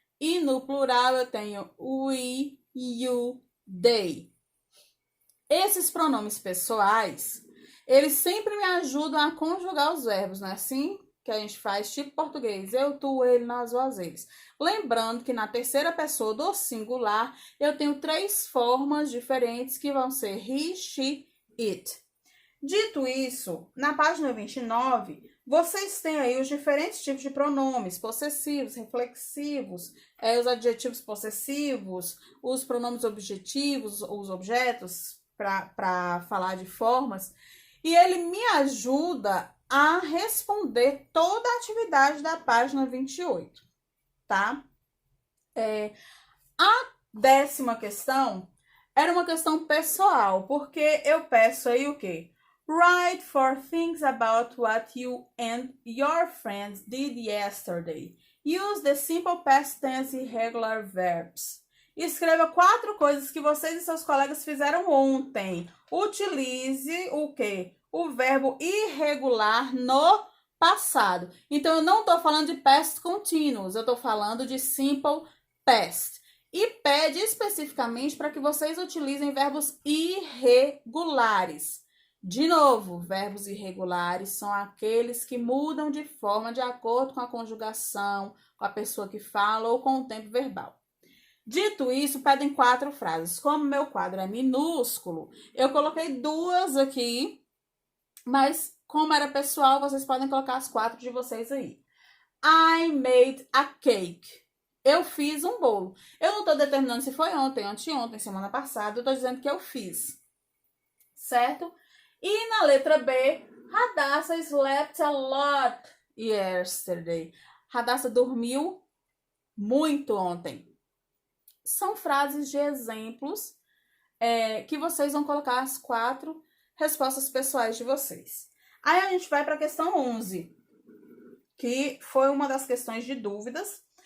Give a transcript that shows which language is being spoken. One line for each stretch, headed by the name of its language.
Portuguese: E no plural eu tenho we, you, they. Esses pronomes pessoais, eles sempre me ajudam a conjugar os verbos, não é assim? Que a gente faz tipo português, eu, tu, ele, nós, vós, eles. Lembrando que na terceira pessoa do singular, eu tenho 3 formas diferentes que vão ser he, she, it. Dito isso, na página 29, vocês têm aí os diferentes tipos de pronomes, possessivos, reflexivos, os adjetivos possessivos, os pronomes objetivos, os objetos, para falar de formas. E ele me ajuda a responder toda a atividade da página 28, tá? A 10ª questão era uma questão pessoal, porque eu peço aí o quê?
English: Write 4 things about what you and your friends did yesterday. Use the simple past tense irregular verbs.
Portuguese: Escreva 4 coisas que vocês e seus colegas fizeram ontem. Utilize o quê? O verbo irregular no passado. Então, eu não estou falando de past continuous, eu estou falando de simple past. E pede especificamente para que vocês utilizem verbos irregulares. De novo, verbos irregulares são aqueles que mudam de forma de acordo com a conjugação, com a pessoa que fala ou com o tempo verbal. Dito isso, pedem 4 frases. Como meu quadro é minúsculo, eu coloquei 2 aqui, mas como era pessoal, vocês podem colocar as 4 de vocês aí.
English: I made a cake. Eu fiz um bolo.
Portuguese: Eu não estou determinando se foi ontem, anteontem, semana passada, eu estou dizendo que eu fiz. Certo?
English: E na letra B, Radassa slept a lot yesterday.
Portuguese: Radassa dormiu muito ontem. São frases de exemplos que vocês vão colocar as 4 respostas pessoais de vocês. Aí a gente vai para a questão 11, que foi uma das questões de dúvidas.